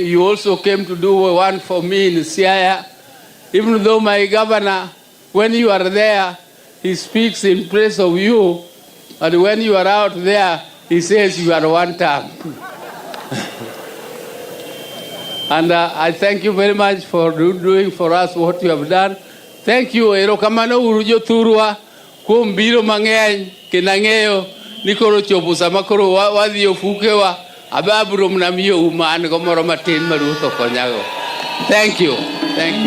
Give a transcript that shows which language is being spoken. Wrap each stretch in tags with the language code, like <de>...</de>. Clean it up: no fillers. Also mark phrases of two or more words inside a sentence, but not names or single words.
<en>You also came to do one for me in Siaya. Even though my governor, when you are there, he speaks in praise of you, and when you are out there, he says you are one term. And I thank you very much for doing for us what you have done. Thank you.</en> <luo>Erokamano urujo turwa kumbiro mang'eny kinang'eyo nikoro chopo sama koro wadhi ofukewa AJAABU mnamiyo uman gomoro matin maruto konyago.</luo> <en>Thank you. Thank you.</en>